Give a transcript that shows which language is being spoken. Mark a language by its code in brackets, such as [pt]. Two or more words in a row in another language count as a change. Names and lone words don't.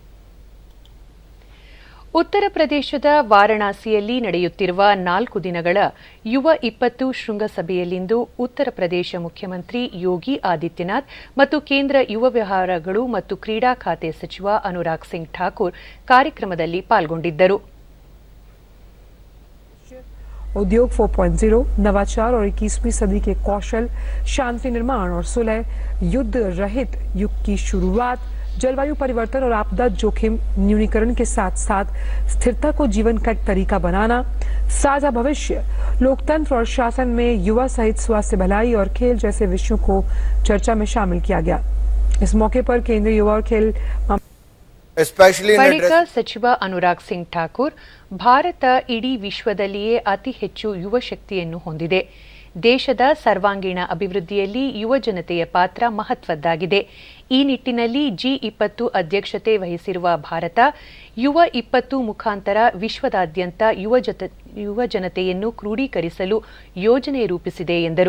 [kn] ಉತ್ತರ ಪ್ರದೇಶದ ವಾರಣಾಸಿಯಲ್ಲಿ ನಡೆಯುತ್ತಿರುವ 4 ದಿನಗಳ ಯುವ 20 ಶೃಂಗಸಭೆಯಲ್ಲಿಂದು ಉತ್ತರ ಪ್ರದೇಶ ಮುಖ್ಯಮಂತ್ರಿ ಯೋಗಿ ಆದಿತ್ಯನಾಥ್ ಮತ್ತು ಕೇಂದ್ರ ಯುವ ವ್ಯವಹಾರಗಳು ಮತ್ತು ಕ್ರೀಡಾ ಖಾತೆ ಸಚಿವ ಅನುರಾಗ್ ಸಿಂಗ್ ಠಾಕೂರ್ ಕಾರ್ಯಕ್ರಮದಲ್ಲಿ ಪಾಲ್ಗೊಂಡಿದ್ದರು. [hi] उद्योग 4.0, नवाचार और 21वीं सदी के कौशल, शांति निर्माण और सुलह, युद्ध रहित युग की शुरुआत, जलवायु परिवर्तन और आपदा जोखिम न्यूनीकरण के साथ साथ स्थिरता को जीवन का एक तरीका बनाना, साझा भविष्य, लोकतंत्र और शासन में युवा सहित स्वास्थ्य भलाई और खेल जैसे विषयों को चर्चा में शामिल किया गया. इस मौके पर केंद्रीय युवा और खेल [kn] ಬಳಿಕ ಸಚಿವ ಅನುರಾಗ್ ಸಿಂಗ್ ಠಾಕೂರ್, ಭಾರತ ಇಡೀ ವಿಶ್ವದಲ್ಲಿಯೇ ಅತಿ ಹೆಚ್ಚು ಯುವ ಶಕ್ತಿಯನ್ನು ಹೊಂದಿದೆ. ದೇಶದ ಸರ್ವಾಂಗೀಣ ಅಭಿವೃದ್ಧಿಯಲ್ಲಿ ಯುವ ಜನತೆಯ ಪಾತ್ರ ಮಹತ್ವದ್ದಾಗಿದೆ. ಈ ನಿಟ್ಟಿನಲ್ಲಿ G20 ಅಧ್ಯಕ್ಷತೆ ವಹಿಸಿರುವ ಭಾರತ ಯುವ 20 ಮುಖಾಂತರ ವಿಶ್ವದಾದ್ಯಂತ ಯುವ ಜನತೆಯನ್ನು ಕ್ರೋಢೀಕರಿಸಲು ಯೋಜನೆ ರೂಪಿಸಿದೆ ಎಂದರು.